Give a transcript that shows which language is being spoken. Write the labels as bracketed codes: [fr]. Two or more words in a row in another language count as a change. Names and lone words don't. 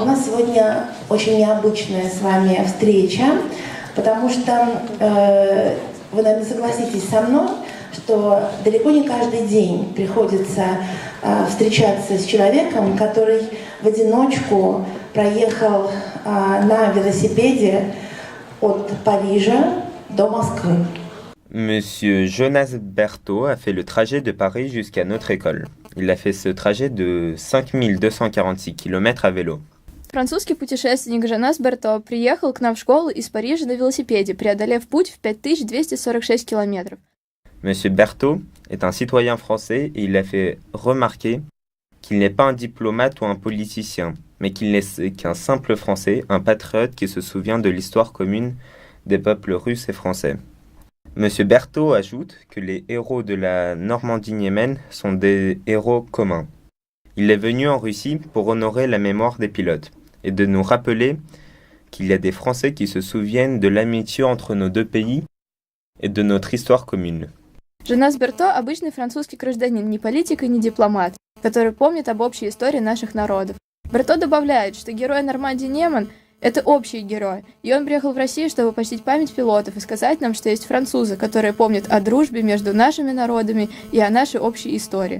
[ru] У нас сегодня очень необычная с вами встреча, потому что вы, наверное, согласитесь со мной, что далеко не каждый день приходится встречаться с человеком, который в одиночку проехал на велосипеде от Парижа до Москвы. [fr] Monsieur Jonas Berthaud a fait le trajet de Paris jusqu'à notre école. Il a fait ce trajet de 5246 km à vélo. [ru] Французский путешественник Жонас Берто приехал к нам в школу из Парижа на велосипеде, преодолев путь в 5246 километров. [fr] Monsieur Berthaud est un citoyen français et il a fait remarquer qu'il n'est pas un diplomate ou un politicien, mais qu'il n'est qu'un simple Français, un patriote qui se souvient de l'histoire commune des peuples russes et français. Monsieur Berthaud ajoute que les héros de la Normandie-Niemen sont des héros communs. Il est venu en Russie pour honorer la mémoire des pilotes et de nous rappeler qu'il y a des Français qui se souviennent de l'amitié entre nos deux pays et de notre histoire commune. [ru] Жонас Берто – обычный французский гражданин, не политик и не дипломат, который помнит об общей истории наших народов. Берто добавляет, что герой Нормандии-Niemen – это общий герой, и он приехал в Россию, чтобы почтить память пилотов и сказать нам, что есть французы, которые помнят о дружбе между нашими народами и о нашей общей истории.